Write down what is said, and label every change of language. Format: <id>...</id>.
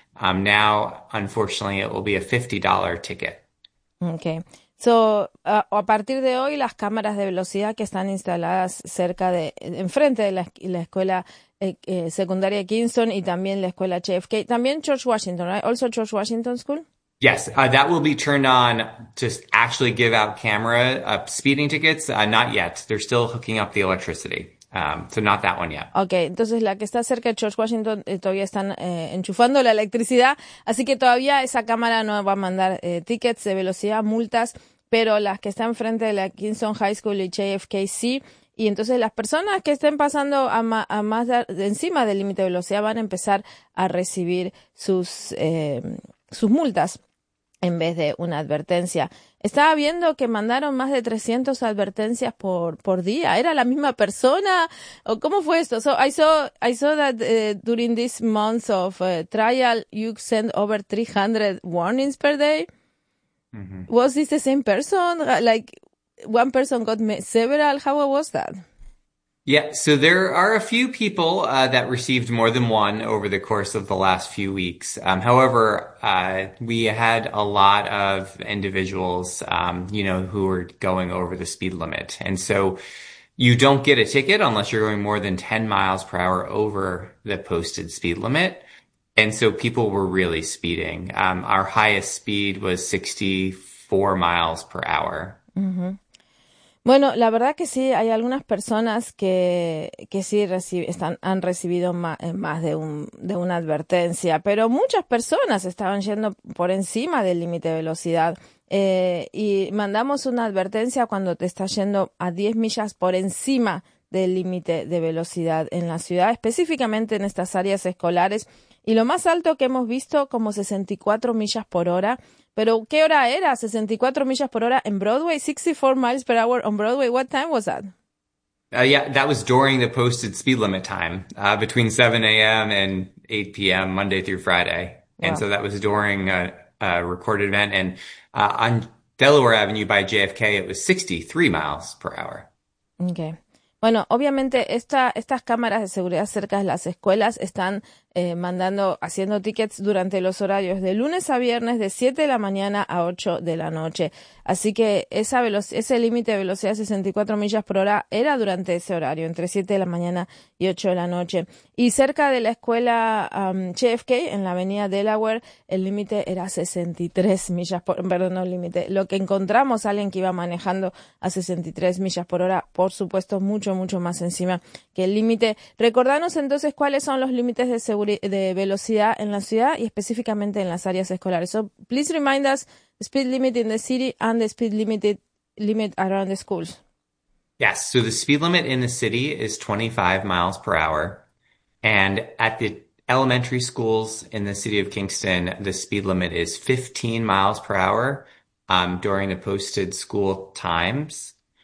<en>Now, unfortunately, it will be a $50 ticket. Okay.</en> <es>So, a partir de hoy, las cámaras de velocidad que están instaladas cerca de, enfrente de la escuela secundaria Kingston y también la escuela JFK, también George Washington, right?</es> <en>Also George Washington School. Yes, that will be turned on to actually give out camera speeding tickets. Not yet. They're still hooking up the electricity. So not that one yet.</en> <es>Okay, entonces la que está cerca de George Washington todavía están enchufando la electricidad, así que todavía esa cámara no va a mandar tickets de velocidad, multas, pero las que están enfrente de la Kingston High School y JFK sí. Y entonces las personas que estén pasando a más de encima del límite de velocidad van a empezar a recibir sus multas en vez de una advertencia. Estaba viendo que mandaron más de 300 advertencias por día. ¿Era la misma persona? ¿O cómo fue esto?</es> <en>So I saw that during this month of trial, you sent over 300 warnings per day. Was this the same person? Like one person got me several? How was that? Yeah, so there are a few people that received more than one over the course of the last few weeks. However, we had a lot of individuals, who were going over the speed limit. And so you don't get a ticket unless you're going more than 10 miles per hour over the posted speed limit. And so people were really speeding. Our highest speed was 64 miles per hour.</en> <es>Bueno, la verdad que sí, hay algunas personas que sí han recibido más de una advertencia, pero muchas personas estaban yendo por encima del límite de velocidad. Y mandamos una advertencia cuando te estás yendo a 10 millas por encima del límite de velocidad en la ciudad, específicamente en estas áreas escolares. Y lo más alto que hemos visto, como 64 millas por hora. Pero, ¿qué hora era? 64 millas por hora en Broadway,</es> <en>64 miles per hour on Broadway. What time was that? Yeah, that was during the posted speed limit time, between 7 a.m. and 8 p.m. Monday through Friday, and Wow. so that was during a recorded event. And on Delaware Avenue by JFK, it was 63 miles per hour. Okay.</en> <es>Bueno, obviamente estas cámaras de seguridad cerca de las escuelas están mandando, haciendo tickets durante los horarios de lunes a viernes de 7 de la mañana a 8 de la noche. Así que ese límite de velocidad de 64 millas por hora era durante ese horario, entre 7 de la mañana y 8 de la noche. Y cerca de la escuela JFK, en la avenida Delaware, el límite era 63 millas por hora. Perdón, no límite. Lo que encontramos, alguien que iba manejando a 63 millas por hora, por supuesto, mucho, mucho más encima que el límite. Recordanos entonces cuáles son los límites de velocidad en la ciudad y específicamente en las áreas escolares.</es> <en>So, please remind us the speed limit in the city and the speed limit around the schools. Yes, so the speed limit in the city is 25 miles per hour. And at the elementary schools in the city of Kingston, the speed limit is 15 miles per hour during the posted school times.</en>